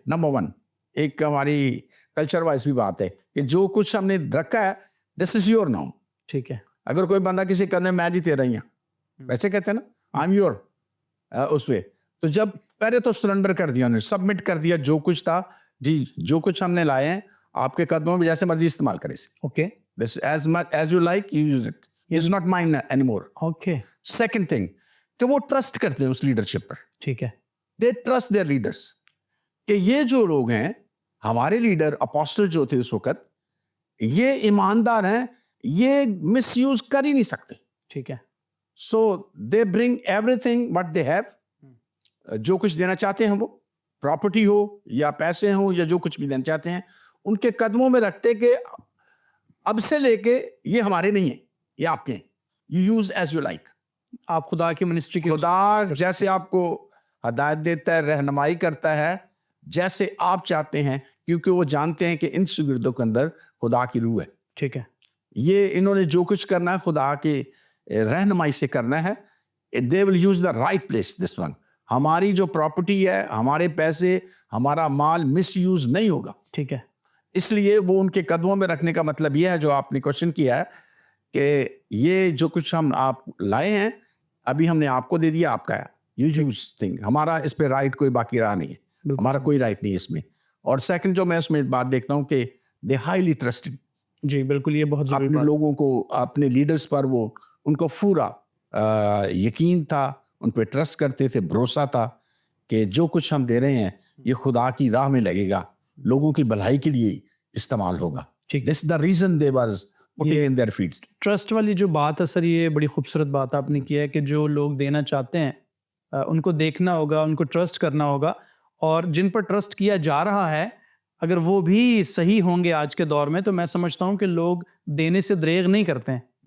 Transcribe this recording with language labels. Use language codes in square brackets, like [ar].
[ur] Number one, ایک ہماری culture wise بھی بات ہے کہ جو کچھ ہم نے رکھا ہے [en] This is your now. [ur] ٹھیک ہے, اگر کوئی بندہ کسی قدمے میں جی تیرا ہی ہیں, ویسے کہتے ہیں نا [en] I am your, اس وے. [ur] تو جب پہلے تو سرنڈر کر دیا, انہوں نے سبمٹ کر دیا جو کچھ تھا, جی جو کچھ ہم نے لائے ہیں آپ کے قدموں میں جیسے مرضی استعمال کریں. Okay, [en] as much as you like you use it, it's not mine anymore. [ur] Okay, [en] Second thing, [ur] کہ وہ ٹرسٹ کرتے ہیں اس لیڈرشپ پر. ٹھیک ہے, [en] they trust their leaders, [ur] کہ یہ جو لوگ ہیں ہمارے لیڈر اپوسٹل جو تھے اس وقت, یہ ایماندار ہیں, یہ مس یوز کر ہی نہیں سکتے. ٹھیک ہے, [en] so they bring everything what they have, [ur] جو کچھ دینا چاہتے ہیں وہ پراپرٹی ہو یا پیسے ہوں یا جو کچھ بھی دینا چاہتے ہیں ان کے قدموں میں رکھتے کہ اب سے لے کے یہ ہمارے نہیں ہیں, یہ آپ کے ہیں, [en] You use as you like. [ur] آپ خدا کی منسٹری کی خدا جیسے آپ کو ہدایت دیتا ہے, رہنمائی کرتا ہے جیسے آپ چاہتے ہیں, کیونکہ وہ جانتے ہیں کہ ان شاگردوں کے اندر خدا کی روح ہے. ٹھیک ہے, یہ انہوں نے جو کچھ کرنا ہے خدا کے رہنمائی سے کرنا ہے. [en] they will use the right place, this one. [ur] ہماری جو پراپرٹی ہے, ہمارے پیسے, ہمارا مال مس یوز نہیں ہوگا. ٹھیک ہے, اس لیے وہ ان کے قدموں میں رکھنے کا مطلب یہ ہے جو آپ نے کوشچن کیا ہے کہ یہ جو کچھ ہم آپ لائے ہیں ابھی ہم نے آپ کو دے دیا, آپ کا ہے, [en] you use thing, [ur] ہمارا اس پہ رائٹ کوئی باقی رہا نہیں ہے, ہمارا کوئی رائٹ نہیں ہے اس میں. اور سیکنڈ جو میں اس میں بات دیکھتا ہوں کہ [en] They highly trusted. [ur] جی بالکل, یہ بہت ضروری اپنے لوگوں کو, اپنے لیڈرز پر وہ ان کو پورا یقین تھا, ان پہ ٹرسٹ کرتے تھے, بھروسہ تھا کہ جو کچھ ہم دے رہے ہیں یہ خدا کی راہ میں لگے گا, لوگوں کی بھلائی کے لیے استعمال ہوگا. [en] This is the reason they were putting in their feet. [ur] Trust والی جو بات ہے سر, یہ بڑی خوبصورت بات آپ نے کی ہے کہ جو لوگ دینا چاہتے ہیں ان کو دیکھنا ہوگا, ان کو ٹرسٹ کرنا ہوگا, اور جن پر ٹرسٹ کیا جا رہا ہے اگر وہ بھی صحیح ہوں گے آج کے دور میں, تو میں سمجھتا ہوں کہ لوگ دینے سے دریغ نہیں کرتے ہیں.